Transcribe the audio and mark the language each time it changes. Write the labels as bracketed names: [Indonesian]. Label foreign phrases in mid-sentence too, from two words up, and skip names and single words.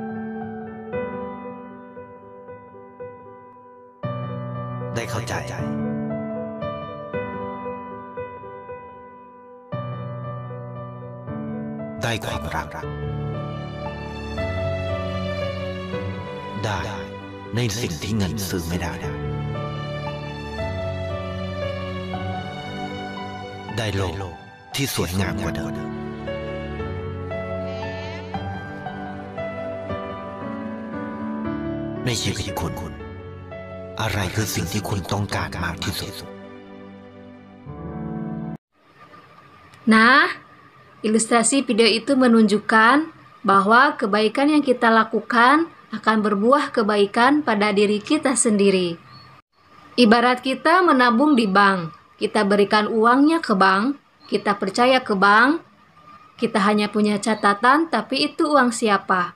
[Thai] ได้เข้าใจได้ความรักได้ในสิ่งที่เงินซื้อไม่ได้ได้โลกที่สวยงามกว่าเดิม ในชีวิตคุณอะไรคือสิ่งที่คุณต้องการมากที่สุด [Indonesian] Nah, ilustrasi video itu menunjukkan bahwa kebaikan yang kita lakukan akan berbuah kebaikan pada diri kita sendiri. Ibarat kita menabung di bank, kita berikan uangnya ke bank, kita percaya ke bank, kita hanya punya catatan, tapi itu uang siapa?